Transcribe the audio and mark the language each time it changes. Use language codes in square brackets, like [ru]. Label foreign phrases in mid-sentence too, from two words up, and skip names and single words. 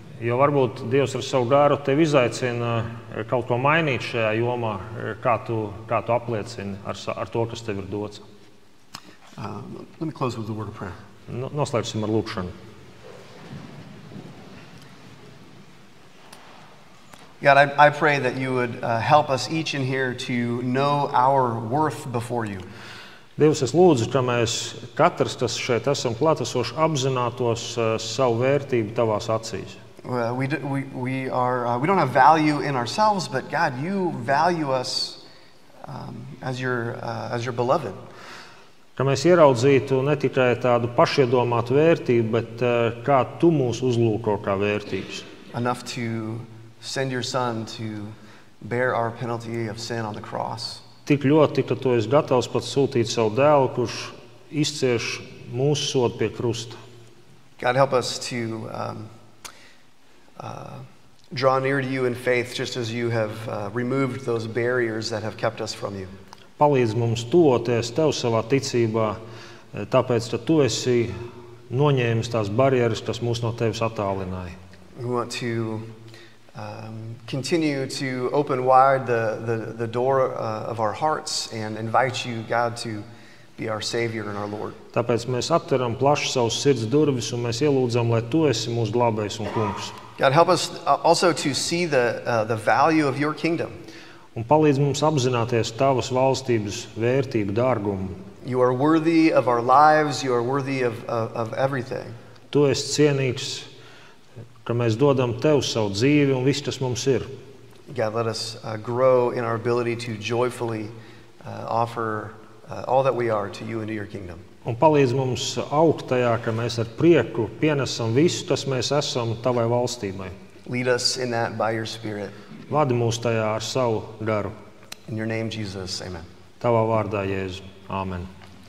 [lv] Jo varbūt Dievs ar savu garu tevi izaicina kaut ko mainīt šajā jomā, kā tu apliecini ar to, kas tev ir dots. [en] Let me close with a word of prayer. [lv] Noslēgsim ar lūkšanu. [en] God, I pray that you would help us each in here to know our worth before you. [lv] Dievs, es lūdzu, ka mēs katrs, kas šeit esam klātesoši, apzinātos savu vērtību tavās acīs. [en] We don't have value in ourselves, but God, you value us as your beloved. [lv] Ka mēs ieraudzītu ne tikai tādu pašiedomātu vērtību, bet kā tu mūs uzlūko kā vērtības. [en] Enough to send your son to bear our penalty of sin on the cross. [lv] Tik ļoti, ka tu esi gatavs pat sūtīt savu dēlu, kurš izcieš mūsu sodu pie krusta. [en] God, help us to draw near to you in faith, just as you have removed those barriers that have kept us from you. [lv] Palīdz mums tuvoties tev savā ticībā, tāpēc, ka tu esi noņēmis tās barjeras, kas mūs no tevis attālināja. [en] We want to continue to open wide the door of our hearts and invite you, God, to be our Savior and our Lord. [lv] Tāpēc mēs atveram plaši savus sirds durvis un mēs ielūdzam, lai tu esi mūsu glābējs un kungs. [en] God, help us also to see the value of your kingdom. [lv] Un palīdz mums apzināties tavas valstības vērtību, dārgumu. [en] You are worthy of our lives. You are worthy of everything. [lv] Tu esi cienīgs, ka mēs dodam tev savu dzīvi un viss, kas mums ir. [en] God, let us grow in our ability to joyfully offer all that we are to you and to your kingdom. [lv] Un palīdz mums augt tajā, ka mēs ar prieku pienesam visu, kas mēs esam tavai valstībai. [en] Lead us in that by your Spirit. [lv] Vadi mūs tajā ar savu garu. [en] In your name, Jesus, amen. [lv] Tavā vārdā, Jēzu. Āmen.